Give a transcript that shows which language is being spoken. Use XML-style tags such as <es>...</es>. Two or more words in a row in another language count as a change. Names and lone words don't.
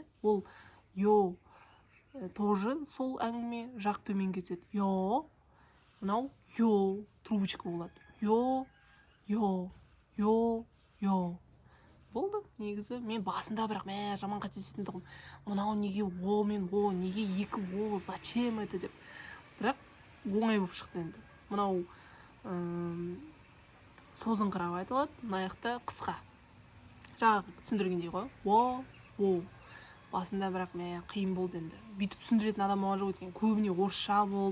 <kk>Ол йо тоже сол әңгіме жақ төменге кетеді. Йо, мынау йо, трубочка болады. Йо. Болды, негізі. Мен басында бірақ жаман қателесетін тұғым. Мынау неге о мен о, неге екі о,</kk> <ru>зачем это</ru> <kk>деп. Бірақ оңай болып шықты енді. Мынау созыңқырап айтылады, мына жақта қысқа. Жаңағы түсіндіргендей ғой. О. Басында бірақ қиын болды енді. Бүйтіп түсіндіретін адам болған жоқ екен. Көбіне орысша болды.</kk>